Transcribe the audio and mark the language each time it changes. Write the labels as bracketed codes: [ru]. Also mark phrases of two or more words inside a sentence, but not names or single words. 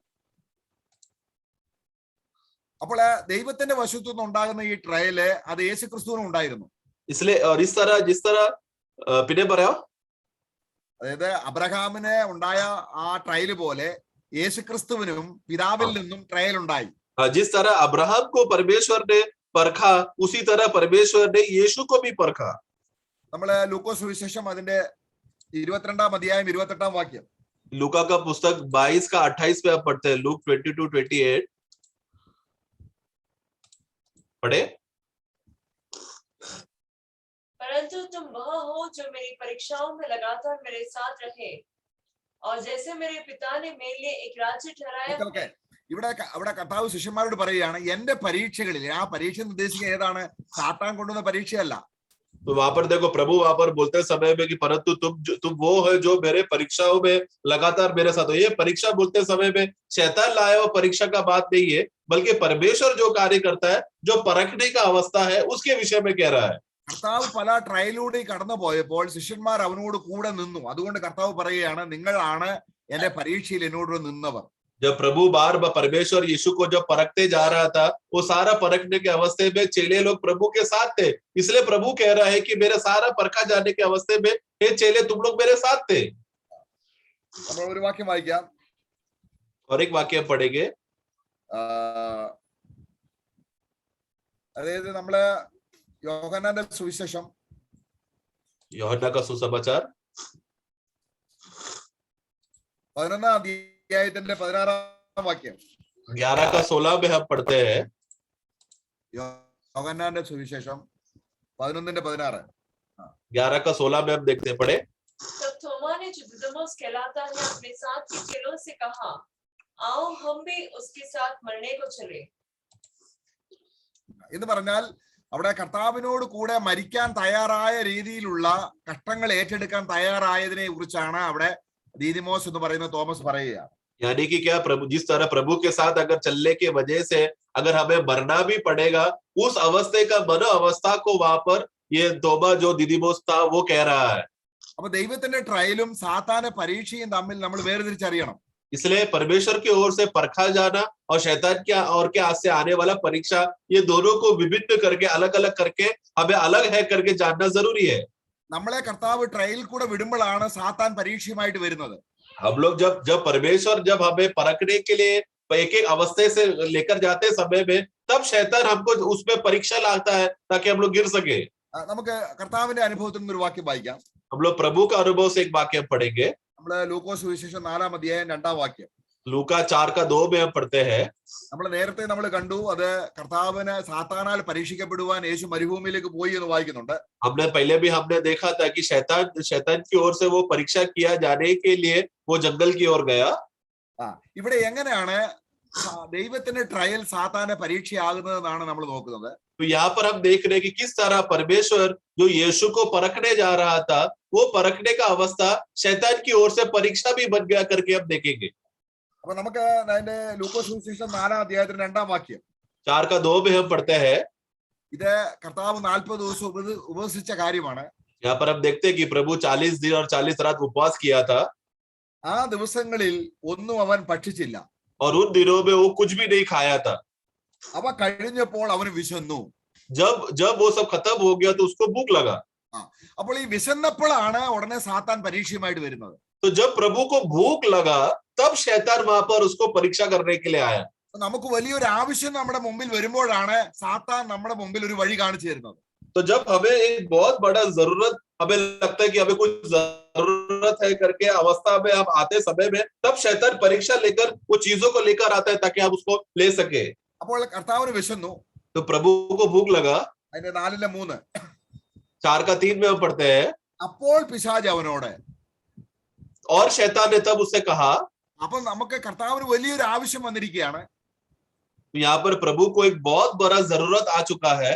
[ml] അപ്പോൾ ദൈവത്തിന്റെ വശത്തു നിന്ന് ഉണ്ടാകുന്ന ഈ ട്രയല് അത് യേശു ക്രിസ്തുവിനും ഉണ്ടായിരുന്നു. [hi] इसलिए और इस तरह जिस तरह [ml] പിന്നെ പറയാം, അതായത് അബ്രഹാമിന് ഉണ്ടായ ആ ട്രയല് പോലെ യേശു ക്രിസ്തുവിനും പിതാവിൽ നിന്നും ട്രയൽ ഉണ്ടായി. [hi] जिस तरह अब्राहम को परमेश्वर ने परखा, उसी तरह परमेश्वर ने यीशु को भी परखा. [ml] നമ്മള് ലൂക്കോസ് സുവിശേഷം അതിന്റെ 22 അധ്യായം 28 വാക്യം, [hi] लूका का पुस्तक 22:28 में आप पढ़ते हैं. लूक 22:28 पढ़े. परंतु तुम वह हो जो मेरी परीक्षाओं में लगातार मेरे साथ रहे, और जैसे मेरे पिता ने मेरे लिए एक राज्य ठहराया. [ml] ഇവിടെ കർത്താവ് ശിഷ്യന്മാരോട് പറയുകയാണ്, എന്റെ പരീക്ഷകളിൽ, ആ പരീക്ഷ നിർദ്ദേശിക്കുക ഏതാണ്? സാത്താൻ കൊണ്ടുവന്ന പരീക്ഷയല്ല. [hi] तो वहां पर देखो, प्रभु वहां पर बोलते समय में कि परंतु तुम वो है जो मेरे परीक्षाओं में लगातार मेरे साथ हो. ये परीक्षा बोलते समय में शैतान लाया हुआ परीक्षा का बात नहीं है, बल्कि परमेश्वर जो कार्य करता है, जो परखने का अवस्था है, उसके विषय में कह रहा है. [ml] കർത്താവ് പല ട്രയലിലൂടെ കടന്നു പോയപ്പോൾ ശിഷ്യന്മാർ അവനോട് കൂടെ നിന്നു. അതുകൊണ്ട് കർത്താവ് പറയുകയാണ്, നിങ്ങളാണ് എന്റെ പരീക്ഷയിൽ എന്നോട് നിന്നവർ. [hi] जब प्रभु बार परमेश्वर यीशु को जब परखते जा रहा था, वो सारा परखने के अवस्थे में चेले लोग प्रभु के साथ थे. इसलिए प्रभु कह रहा है कि मेरे सारा परखा जाने के अवस्थे में हे चेले, तुम लोग मेरे साथ थे. [ml] നമ്മൾ ഒരു വാക്യം വായിക്കാം. [hi] और एक वाक्य पढ़ेंगे. [ml] അതായത് നമ്മള് യോഹന്നാന്റെ സുവിശേഷം, [hi] യോഹന്നാ का सुसमाचार [ml] 11 അധ്യായത്തിന്റെ 16 വാക്യം, [hi] 11:16 में हम पढ़ते हैं. [ml] യോഹന്നാന്റെ സുവിശേഷം 11:16. [hi] 11:16 में हम देखते हैं. पढ़े. तब थोमा ने, जो दिदुमुस कहलाता है, अपने साथ के चेलों से कहा, आओ हम भी उसके साथ मरने को चले. [ml] എന്ന് പറഞ്ഞാൽ അവിടെ കർത്താവിനോട് കൂടെ മരിക്കാൻ തയ്യാറായ രീതിയിലുള്ള കഷ്ടങ്ങൾ ഏറ്റെടുക്കാൻ തയ്യാറായതിനെ കുറിച്ചാണ് അവിടെ ദീദിമോസ് എന്ന് പറയുന്ന തോമസ് പറയുക. [hi] यानी कि क्या, प्रभु जिस तरह प्रभु के साथ अगर चलने के वजह से अगर हमें मरना भी पड़ेगा, उस अवस्थे का मनो अवस्था को वहां पर ये तोबा जो दिदिमोस था वो कह रहा है. [ml] അപ്പൊ ദൈവത്തിന്റെ ട്രയലും സാത്താന്റെ പരീക്ഷയും തമ്മിൽ നമ്മൾ വേർതിരിച്ചറിയണം. [hi] इसलिए परमेश्वर की ओर से परखा जाना और शैतान के और के हाथ से आने वाला परीक्षा, ये दोनों को विभिन्न करके अलग अलग करके हमें अलग है करके जानना जरूरी है. [ml] നമ്മളെ കർത്താവ് ട്രയൽ കൂടെ വിടുമ്പോഴാണ് സാത്താൻ പരീക്ഷയുമായിട്ട് വരുന്നത്. [hi] हम लोग जब परमेश्वर जब हमें परखने के लिए एक एक अवस्थे से लेकर जाते समय में, तब शैतान हमको उसमें परीक्षा लाता है ताकि हम लोग गिर सके. [ml] നമുക്ക് കർത്താവിന്റെ അനുഭവത്തിൽ നിന്ന് ഒരു വാക്യം വായിക്കാം. [hi] हम लोग प्रभु का अनुभव से एक वाक्य पढ़ेंगे. [ml] നമ്മള് ലൂക്കോസ് സുവിശേഷം 4 അധ്യായം 2 വാക്യം, [hi] लूका 4:2 में हम पढ़ते हैं. [ml] നമ്മൾ നേരത്തെ നമ്മൾ കണ്ടു, അത് കർത്താവിന് സാത്താനാൽ പരീക്ഷിക്കപ്പെടുവാൻ യേശു മരുഭൂമിയിലേക്ക് പോയി എന്ന് വായിക്കുന്നുണ്ട്. [hi] हमने पहले भी हमने देखा था कि शैतान की ओर से वो परीक्षा किया जाने के लिए वो जंगल की ओर गया. [ml] ഇവിടെ എങ്ങനെയാണ് ദൈവത്തിന്റെ ട്രയൽ സാത്താന്റെ പരീക്ഷയാകുന്നതെന്നാണ് നമ്മൾ നോക്കുന്നത്. [hi] तो यहाँ पर हम देख रहे हैं कि किस तरह परमेश्वर जो यीशु को परखने जा रहा था, वो परखने का अवस्था शैतान की ओर से परीक्षा भी बन गया करके हम देखेंगे. [ml] അപ്പൊ നമുക്ക് അതിന്റെ ലൂക്കോസ് സുവിശേഷം 4 അധ്യായത്തിന്റെ 2 വാക്യം, [hi] 4:2 में हम पढ़ते हैं. [ml] ഇത് കർത്താവ് 40 ദിവസം ഉപവസിച്ച കാര്യമാണ്. [hi] यहाँ पर हम देखते हैं कि प्रभु 40 दिन और 40 रात उपवास किया था [ml] ആ ദിവസങ്ങളിൽ ഒന്നും അവൻ ഭക്ഷിച്ചില്ല. [hi] और उन दिनों में वो कुछ भी नहीं खाया था. [ml] അവ കഴിഞ്ഞപ്പോൾ അവന് വിശന്നു. [hi] जब जब वो सब खत्म हो गया तो उसको भूख लगा. [ml] അപ്പോൾ ഈ വിശന്നപ്പോഴാണ് ഉടനെ സാത്താൻ പരീക്ഷയുമായിട്ട് വരുന്നത്. [hi] तो जब प्रभु को भूख लगा तब शैतान वहां पर उसको परीक्षा करने के लिए आया. [ml] നമുക്ക് വലിയൊരു ആവശ്യം നമ്മുടെ മുമ്പിൽ വരുമ്പോഴാണ് സാത്താൻ നമ്മുടെ മുമ്പിൽ ഒരു വഴി കാണിച്ചു തരുന്നത്. [hi] तो जब हमें एक बहुत बड़ा जरूरत, हमें लगता है कि हमें कुछ जरूरत है करके अवस्था में हम आते समय में, तब शैतान परीक्षा लेकर वो चीजों को लेकर आता है ताकि आप उसको ले सके. [ml] അപ്പോൾ കർത്താവിന് വിശന്നു. [hi] तो प्रभु को भूख लगा. [ml] അതിന്റെ 4:3 [hi] 4:3 में हम पढ़ते हैं, [ml] അപ്പോൾ പിശാച് അവനോട്, [hi] और शैतान ने तब उससे कहा. [ml] അപ്പൊ നമുക്ക് കർത്താവിന് വലിയൊരു ആവശ്യം വന്നിരിക്കുകയാണ്. [hi] यहाँ पर प्रभु को एक बहुत बड़ा जरूरत आ चुका है.